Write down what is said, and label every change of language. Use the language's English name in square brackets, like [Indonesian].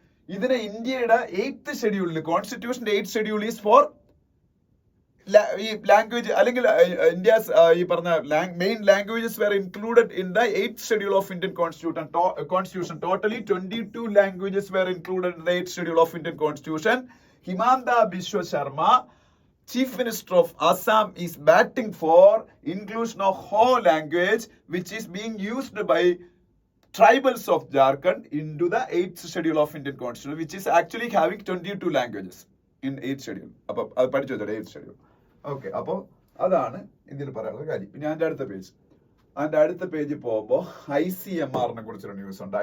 [Malayalam] ഇതിനെ ഇന്ത്യയുടെ 8th ഷെഡ്യൂളിൽ, കോൺസ്റ്റിറ്റ്യൂഷന്റെ [English] 8th schedule is for ഈ language, അല്ലെങ്കിൽ India's ഈ പറഞ്ഞ main languages were included in the 8th schedule of Indian constitution. Totally 22 languages were included in the 8th schedule of Indian constitution. Himanta Biswa Sarma, Chief Minister of Assam, is batting for inclusion of Ho language, which is being used by tribals of Jharkhand into the 8th schedule of Indian Constitution, which is actually having 22 languages in 8th schedule. [Malayalam] അപ്പോൾ അത് പഠിച്ചു വെച്ചോ, 8th schedule. Okay, അപ്പോൾ അതാണ് ഇതിൽ പറയാനുള്ള കാര്യം. പിന്നെ അതിൻ്റെ അടുത്ത പേജ് പോകുമ്പോൾ ICMR-നെ കുറിച്ചൊരു ന്യൂസ് ഉണ്ട്.